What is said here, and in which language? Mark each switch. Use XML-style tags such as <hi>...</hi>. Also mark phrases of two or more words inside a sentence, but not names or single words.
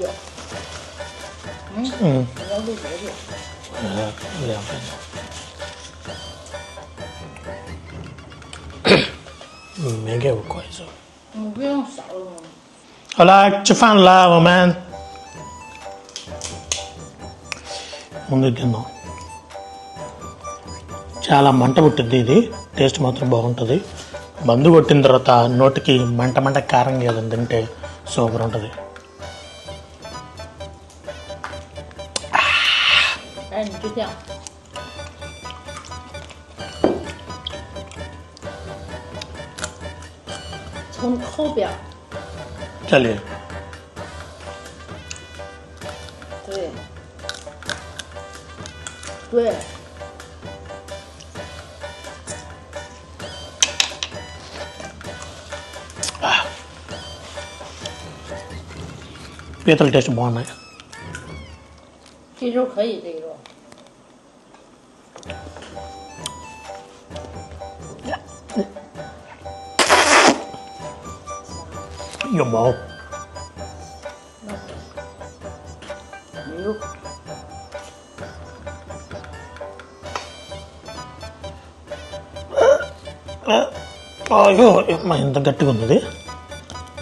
<zh>你要录多久 2分钟。没给我快手。不用少了吗？好啦，吃饭啦，我们。</zh> <te>ముందు తిందాం. చాలా మంట పుట్టింది ఇది, టేస్ట్ మాత్రం బాగుంటుంది. మందు కొట్టిన తర్వాత నోటికి మంట కారం ఏదని తింటే సూపర్ ఉంటుంది.</te> <zh>哎，你就这样。从后边。这里。对。</zh> <te>对。పీతల టేస్ట్ బాగున్నాయి.</te> <zh>这肉可以，这个肉。有毛。没肉。</zh> <te>అయ్యో ఎంత గట్టిగా ఉంది.</te>